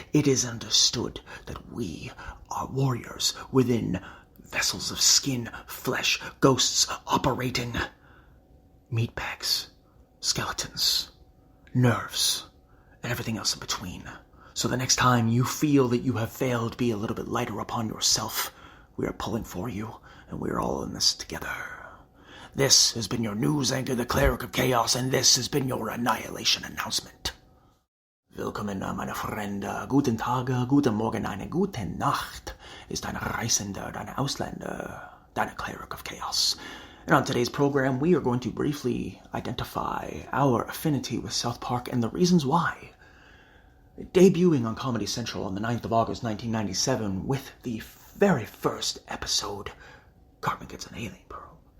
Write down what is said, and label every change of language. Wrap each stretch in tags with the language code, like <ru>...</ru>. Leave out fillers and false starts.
<en>It is understood that we are warriors within vessels of skin, flesh, ghosts operating meat bags, skeletons, nerves, and everything else in between. So the next time you feel that you have failed, be a little bit lighter upon yourself. We are pulling for you, and we are all in this together. This has been your news anchor, the Cleric of Chaos, and this has been your Annihilation Announcement.</en> <de>Willkommen, meine Freunde. Guten Tag, guten Morgen, eine gute Nacht. Ist dein Reisender, deine Ausländer, deine Cleric of Chaos.</de> <en>And on today's program, we are going to briefly identify our affinity with South Park and the reasons why. Debuting on Comedy Central on the 9th of August 1997 with the very first episode, Cartman Gets an Alien Pearl.</en>